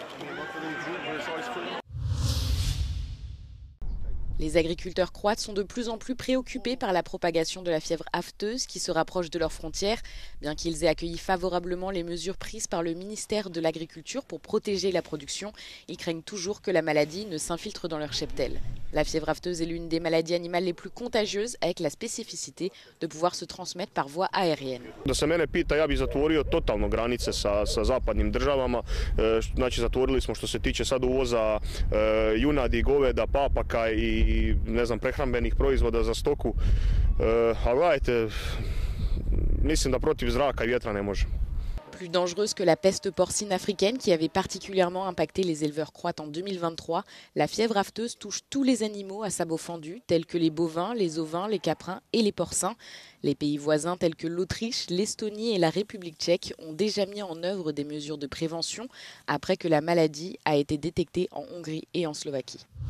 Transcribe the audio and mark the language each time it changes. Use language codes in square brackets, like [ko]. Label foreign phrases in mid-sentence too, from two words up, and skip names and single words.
[fr] Les agriculteurs croates sont de plus en plus préoccupés par la propagation de la fièvre afteuse qui se rapproche de leurs frontières. Bien qu'ils aient accueilli favorablement les mesures prises par le ministère de l'Agriculture pour protéger la production, ils craignent toujours que la maladie ne s'infiltre dans leur cheptel. La fièvre afteuse est l'une des maladies animales les plus contagieuses avec la spécificité de pouvoir se transmettre par voie aérienne. [hr] Da se mene pita, ja bih zatvorio totalno granice sa zapadnim državama. Znači zatvorili smo što se tiče sad uvoza junadi, goveda, papaka i ne znam prehrambenih proizvoda za stoku. A gledajte, mislim da protiv zraka i vjetra ne može. [fr] Plus dangereuse que la peste porcine africaine qui avait particulièrement impacté les éleveurs croates en 2023, la fièvre afteuse touche tous les animaux à sabots fendus, tels que les bovins, les ovins, les caprins et les porcins. Les pays voisins tels que l'Autriche, l'Estonie et la République tchèque ont déjà mis en œuvre des mesures de prévention après que la maladie a été détectée en Hongrie et en Slovaquie.